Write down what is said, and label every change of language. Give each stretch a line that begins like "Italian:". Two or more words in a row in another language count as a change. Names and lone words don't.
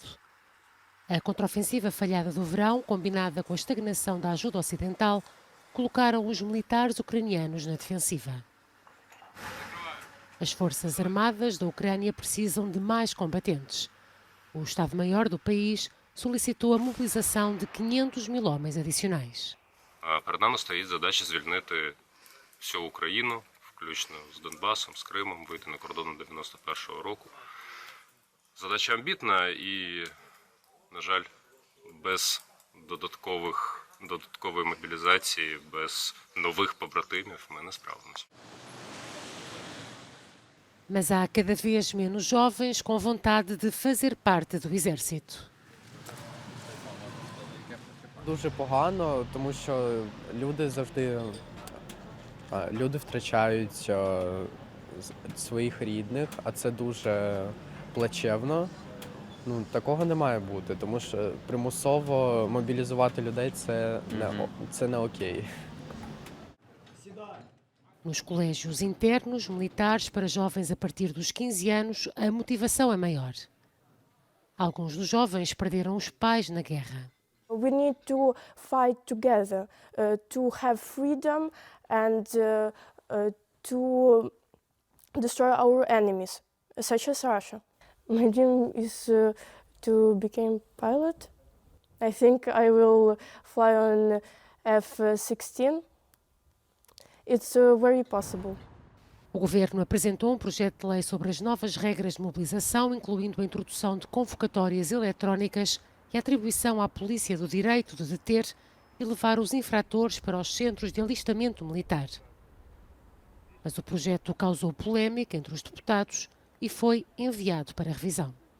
Portuguese: A contraofensiva falhada do verão, combinada com a estagnação da ajuda ocidental, colocaram os militares ucranianos na defensiva. As forças armadas da Ucrânia precisam de mais combatentes. O Estado-Maior do país solicitou a mobilização de 500 mil homens adicionais.
Ukrainian: Перед нами стоїть задача звільнити всю Україну, включно з Донбасом, з Кримом, вийти на кордони 91-го року. Задача амбітна і, на жаль, без додаткової мобілізації, без нових побратимів ми не справимося.
Portuguese: Mas há cada vez menos jovens com vontade de fazer parte do exército.
Ukrainian: Дуже погано, тому що люди втрачають своїх рідних, а це дуже плачевно. Такого не має бути, тому що примусово мобілізувати людей це не окей.
Portuguese: Nos colégios internos, militares, para jovens a partir dos 15 anos, a motivação é maior. Alguns dos jovens perderam os pais na guerra.
English: We need to fight together to have freedom and to destroy our enemies, such as Russia. My dream is to become pilot. I think I will fly on F-16. It's very possible.
Portuguese: O governo apresentou um projeto de lei sobre as novas regras de mobilização, incluindo a introdução de convocatórias eletrónicas e a atribuição à polícia do direito de deter e levar os infratores para os centros de alistamento militar. Mas o projeto causou polémica entre os deputados e foi enviado para revisão.